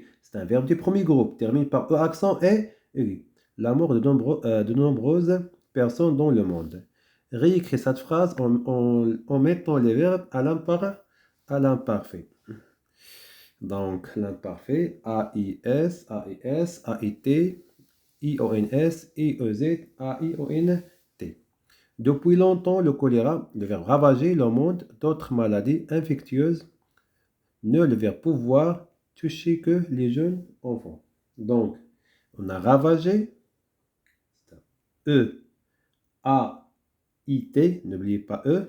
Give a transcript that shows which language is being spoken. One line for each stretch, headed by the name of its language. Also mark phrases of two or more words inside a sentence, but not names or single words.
French: C'est un verbe du premier groupe, termine par E accent et U. La mort de nombreuses personnes dans le monde. Réécris cette phrase en mettant les verbes à l'imparfait. Donc, l'imparfait, A-I-S, A-I-S, A-I-T, I-O-N-S, I-E-Z, A-I-O-N-T. Depuis longtemps, le choléra, le verbe ravager le monde d'autres maladies infectieuses, ne le verbe pouvoir toucher que les jeunes enfants. Donc, on a ravagé, E, A, I, T, n'oubliez pas E.